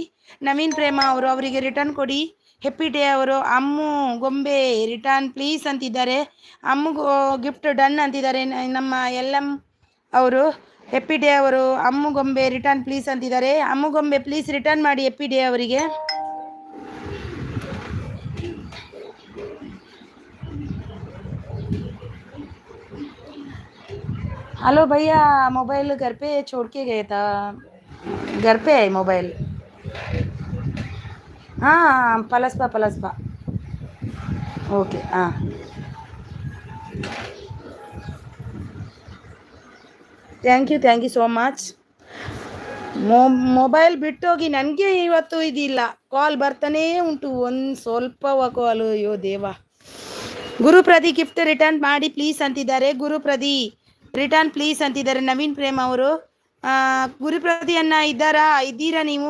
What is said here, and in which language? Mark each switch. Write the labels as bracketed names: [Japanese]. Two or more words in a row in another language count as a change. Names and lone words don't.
[Kannada] ನವೀನ್ ಪ್ರೇಮ ಅವರು ಅವರಿಗೆ ರಿಟರ್ನ್ ಕೊಡಿ. ಹೆಪ್ಪಿ ಡೇ ಅವರು ಅಮ್ಮು ಗೊಂಬೆ [English] return please [Kannada] ಅಂತಿದ್ದಾರೆ. ಅಮ್ಮು [English] gift done [Kannada] ಅಂತಿದ್ದಾರೆ ನಮ್ಮ ಅವರು. ಹೆಪ್ಪಿ ಡೇ ಅವರು ಅಮ್ಮು ಗೊಂಬೆ [English] return please [Kannada] ಅಂತಿದ್ದಾರೆ. ಅಮ್ಮು ಗೊಂಬೆ [English] please return [Kannada] ಮಾಡಿ ಹೆಪ್ಪಿ ಡೇ ಅವರಿಗೆ. [Hindi] हेलो भैया, मोबाइल घर पे छोड़ के गए था, घर पे है मोबाइल. हाँ पलसबा ओके. [English] हाँ thank you so much. [Kannada] ಮೊಬೈಲ್ ಬಿಟ್ಟೋಗಿ ನನಗೆ ಇವತ್ತು ಇದಿಲ್ಲ, ಕಾಲ್ ಬರ್ತಾನೇ ಉಂಟು, ಒಂದು ಸ್ವಲ್ಪವ ಕಾಲು. ಅಯ್ಯೋ ದೇವ. ಗುರುಪ್ರದಿ [English] gift return [Kannada] ಮಾಡಿ ಪ್ಲೀಸ್ ಅಂತಿದ್ದಾರೆ. ಗುರುಪ್ರದಿ [English] return please [Kannada] ಅಂತಿದ್ದಾರೆ ನವೀನ್ ಪ್ರೇಮ್ ಅವರು. ಗುರುಪ್ರತಿ ಅನ್ನ ಇದ್ದೀರಾ ನೀವು?